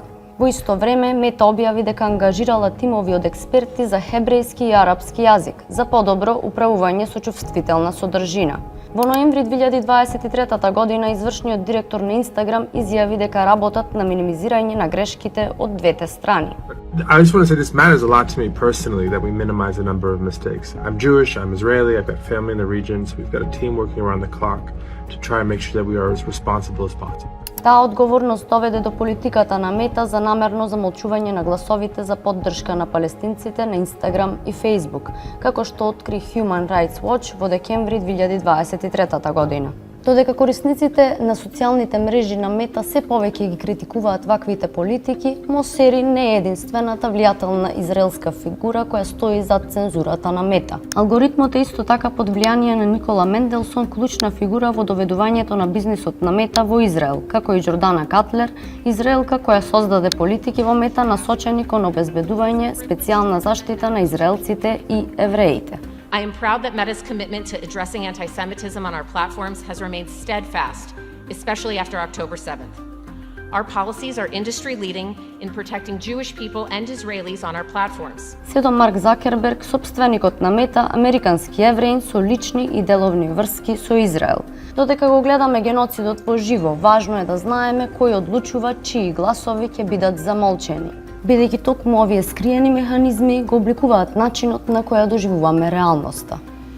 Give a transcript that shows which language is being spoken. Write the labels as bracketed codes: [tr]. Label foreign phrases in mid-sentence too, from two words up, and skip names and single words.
[mk] Во исто време, Мета објави дека ангажирала тимови од експерти за хебрејски и арапски јазик за подобро управување со чувствителна содржина. Во ноември 2023 година извршниот директор на Инстаграм изјави дека работат на минимизирање на грешките од двете страни. [en] I just want to say this matters a lot to me personally that we minimize the number of mistakes. I'm Jewish, I'm Israeli, I've got family in the region, so we've got a team working around the clock to try and make sure that we are as responsible as possible. [mk] Таа одговорност доведе до политиката на Мета за намерно замолчување на гласовите за поддршка на палестинците на Инстаграм и Фејсбук, како што откри Human Rights Watch во декември 2023 година. Додека корисниците на социјалните мрежи на Мета се повеќе ги критикуваат ваквите политики, Мосери не е единствената влијателна израелска фигура која стои зад цензурата на Мета. Алгоритмот е исто така под влијание на Никола Менделсон, клучна фигура во доведувањето на бизнисот на Мета во Израел, како и Џордана Катлер, израелка која создаде политики во Мета насочени кон обезбедување специјална заштита на израелците и евреите. [en] I am proud that Meta's commitment to addressing anti-Semitism on our platforms has remained steadfast, especially after October 7th. Our policies are industry-leading in protecting Jewish people and Israelis on our platforms. [mk] Седо Марк Закерберг, собственикот на Мета, американски евреин со лични и деловни врски со Израел. Додека го гледаме геноцидот во живо, важно е да знаеме кој одлучува чии гласови ќе бидат замолчени, бидејќи токму овие скриени механизми го обликуваат начинот на кој ја доживуваме реалноста.